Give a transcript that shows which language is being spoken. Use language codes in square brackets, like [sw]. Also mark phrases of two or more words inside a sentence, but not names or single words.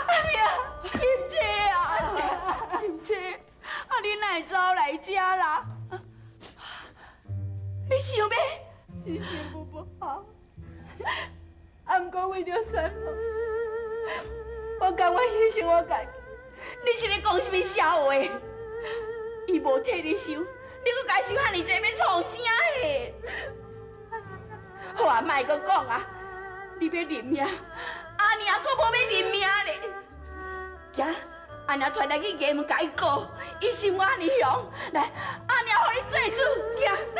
[nan] 阿娘，金车啊！金车，啊，你哪会走来遮啦？你想要是媳妇不好，啊，不过为着三郎，我甘愿牺牲我家己。你是咧讲什么笑话？伊无替你收，你搁家收遐尼济，要创啥嘿？好啊，莫搁讲啊！你要认命，阿娘搁无要认命咧。行，阿娘带来去衙门甲伊告，伊心我安尼凶，来，阿娘互你做主，行。